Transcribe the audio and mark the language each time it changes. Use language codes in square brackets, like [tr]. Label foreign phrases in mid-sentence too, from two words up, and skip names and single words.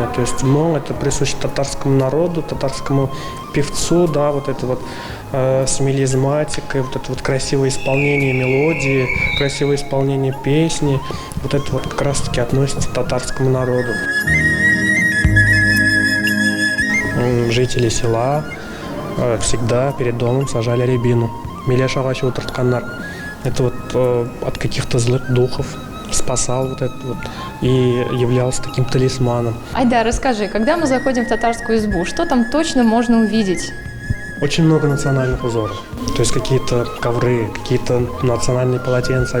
[ru] То есть мон — это присуще татарскому народу, татарскому певцу, да, вот это вот с мелизматикой, вот это вот красивое исполнение мелодии, красивое исполнение песни. Вот это вот как раз-таки относится к татарскому народу. Жители села всегда перед домом сажали рябину. [tt] Милеш агачы утыртканнар. [ru] Это вот от каких-то злых духов спасал вот это вот и являлся таким талисманом. Айдар, расскажи, когда мы заходим в татарскую избу, что там точно можно увидеть? Очень много национальных узоров. То есть какие-то ковры, какие-то национальные полотенца.